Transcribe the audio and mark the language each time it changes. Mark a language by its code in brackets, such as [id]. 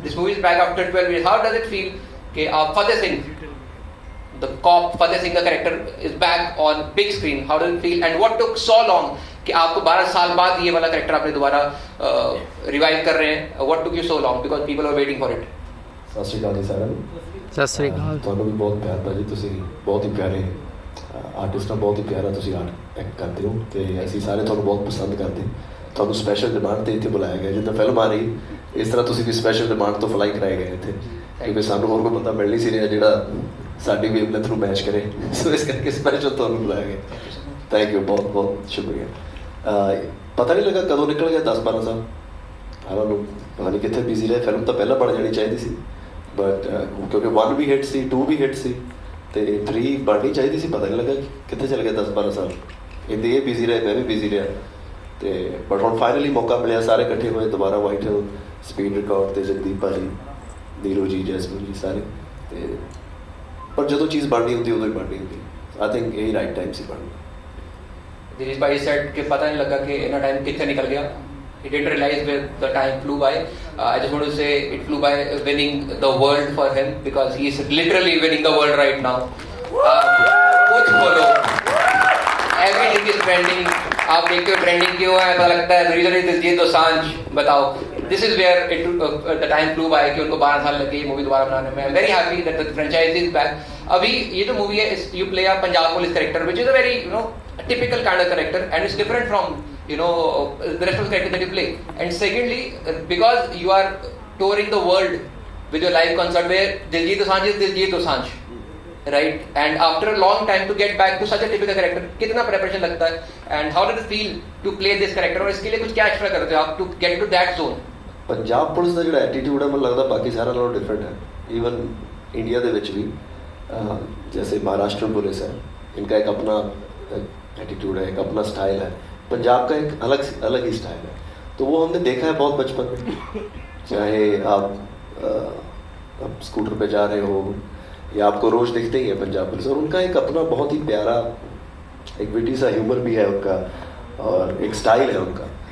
[en] this movie is back after 12 years, how does it feel कि Fateh Singh, the cop Fateh Singh का character is back on big screen, how does it feel, and what took so long [hi] कि आपको 12 साल बाद ये वाला character आपने दोबारा रिवाइव कर रहे हैं, [en] What took you so long because people are waiting for it. [pa] सत श्री अकाल जी साਰਿਆਂ ਨੂੰ। ਸਤਿ ਸ੍ਰੀ ਅਕਾਲ। ਤੁਹਾਨੂੰ ਵੀ ਬਹੁਤ ਪਿਆਰ ਭਾਜੀ, ਤੁਸੀਂ ਬਹੁਤ ਹੀ ਪਿਆਰੇ ਆਰਟਿਸਟ ਹੋ, ਬਹੁਤ ਹੀ ਪਿਆਰਾ ਤੁਸੀਂ ਆਰਟ ਐਕਟ ਕਰਦੇ ਹੋ, ਤੇ ਅਸੀਂ ਸਾਰੇ ਤੁਹਾਨੂੰ ਬਹੁਤ ਪਸੰਦ ਕਰਦੇ ਹਾਂ। ਤੁਹਾਨੂੰ ਸਪੈਸ਼ਲ ਡਿਮਾਂਡ ਤੇ ਇੱਥੇ ਬੁਲਾਇਆ ਗਿਆ, ਜਿੱਦਾਂ ਫਿਲਮ ਆ ਰਹੀ ਇਸ ਤਰ੍ਹਾਂ ਤੁਸੀਂ ਵੀ ਸਪੈਸ਼ਲ ਡਿਮਾਂਡ ਤੋਂ ਫਲਾਈ ਕਰਾਏ ਗਏ ਇੱਥੇ, ਕਿਉਂਕਿ ਸਾਨੂੰ ਹੋਰ ਕੋਈ ਬੰਦਾ ਮਿਲ ਨਹੀਂ ਸੀ ਰਿਹਾ ਜਿਹੜਾ ਸਾਡੀ ਵੇਵਲੈਂਥ ਨੂੰ ਮੈਚ ਕਰੇ, ਸੋ ਇਸ ਕਰਕੇ ਸਪੈਸ਼ਲ ਤੁਹਾਨੂੰ ਬੁਲਾਇਆ ਗਿਆ। ਥੈਂਕ ਯੂ, ਬਹੁਤ ਬਹੁਤ ਸ਼ੁਕਰੀਆ। ਪਤਾ ਨਹੀਂ ਲੱਗਾ ਕਦੋਂ ਨਿਕਲ ਗਿਆ 10-12 ਸਾਲ, ਹਾਲਾਂ ਨੂੰ ਪਤਾ ਨਹੀਂ ਕਿੱਥੇ ਬਿਜ਼ੀ ਰਹੇ। ਫਿਲਮ ਤਾਂ ਪਹਿਲਾਂ ਬਣ ਜਾਣੀ ਚਾਹੀਦੀ ਸੀ, ਬਟ ਕਿਉਂਕਿ 1 ਵੀ ਹਿੱਟ ਸੀ, 2 ਵੀ ਹਿੱਟ ਸੀ, ਤੇ 3 ਬਣਨੀ ਚਾਹੀਦੀ ਸੀ, ਪਤਾ ਨਹੀਂ ਲੱਗਾ ਕਿੱਥੇ ਚਲ ਗਿਆ 10-12 ਸਾਲ। ਇਹਦੇ ਇਹ ਬਿਜ਼ੀ ਰਹੇ, ਮੈਂ ਵੀ ਬਿਜ਼ੀ ਰਿਹਾ, ਤੇ ਬਟ ਹੁਣ ਫਾਈਨਲੀ ਮੌਕਾ ਮਿਲਿਆ, ਸਾਰੇ ਇਕੱਠੇ ਹੋਏ ਦੁਬਾਰਾ ਵਾਈਟ ਹਿਲ, ਸਪੀਡ ਰਿਕਾਰਡ ਤੇ ਜਗਦੀਪ ਭਾਜੀ, ਨੀਰੂ ਜੀ, ਜੈਸਮੀਨ ਜੀ ਸਾਰੇ, ਤੇ ਪਰ ਜਦੋਂ ਚੀਜ਼ ਬਣਨੀ ਹੁੰਦੀ ਉਦੋਂ ਹੀ ਬਣਨੀ ਹੁੰਦੀ। [en] I think [hi] यही राइट टाइम से बनना। दिनेश भाई सेड कि पता नहीं लगा कि इतना टाइम कितने निकल गया. [en] He didn't realize where the time flew by. I just want to say it flew by, winning the world for him because he is literally winning the world right now. [hi] कुछ बोलो, [en] everything is trending. [hi] आप देखते हो trending क्यों है, पता लगता है रीजन इज दिलजीत दोसांझ. बताओ, [en] this is where the time flew by [hi] कि उनको 12 साल लगे मूवी दोबारा बनाने में. [en] I am very happy that the franchise is back. [hi] अभी ये जो मूवी है, [en] You play a Punjab police character which is a very typical kind of character and it's different from the rest of the characters that you play. And secondly, because you are touring the world with your live concert where Diljit Dosanjh is Diljit Dosanjh, right? And after a long time to get back to such a typical character, [hi] कितना preparation लगता है [en] and how did it feel to play this character? [hi] और इसके लिए कुछ क्या extra करते हो आप [en] to get to that zone? [pa] Punjab police ਦਾ ਜਿਹੜਾ ਐਟੀਟਿਊਡ ਹੈ ਮੈਨੂੰ ਲੱਗਦਾ ਬਾਕੀ ਸਾਰਿਆਂ ਨਾਲੋਂ ਡਿਫਰੈਂਟ ਹੈ. ਈਵਨ ਇੰਡੀਆ ਦੇ ਵਿੱਚ ਵੀ [hi] जैसे महाराष्ट्र पुलिस है, इनका एक अपना एटीट्यूड है, एक अपना स्टाइल है. पंजाब का एक अलग ही स्टाइल है. तो वो हमने देखा है बहुत बचपन में. चाहे आप स्कूटर पे जा रहे हो या आपको रोज दिखते ही है पंजाब पुलिस, और उनका एक अपना बहुत ही प्यारा एक विटी सा ह्यूमर भी है उनका और एक स्टाइल है उनका.